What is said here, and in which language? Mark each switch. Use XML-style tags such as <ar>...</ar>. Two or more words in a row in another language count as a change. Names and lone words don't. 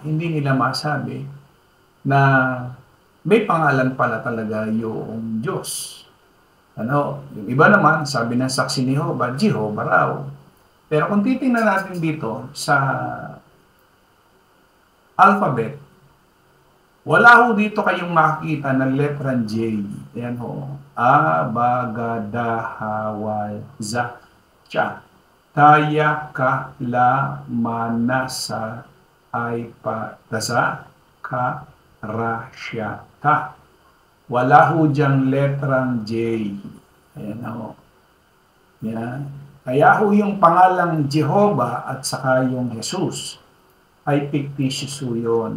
<tl>Hindi nila masabi na may pangalan pala talaga yung Diyos. Yung iba naman, sabi ng saksi ni Jehovah raw. Pero kung titingnan natin dito sa alphabet, wala ho dito kayong makikita na letrang J. Ayan ho. A, ba, ga, da, ha, wa, za, cha. Taya, ka, la, ma, na, sa, ay, pa, dasa, ka, ra, sya, ta. Wala ho diyang letrang J. Ayan ho. Yan. Kaya ho yung pangalang Jehovah at saka yung Jesus ay fictitious ho yun.</tl>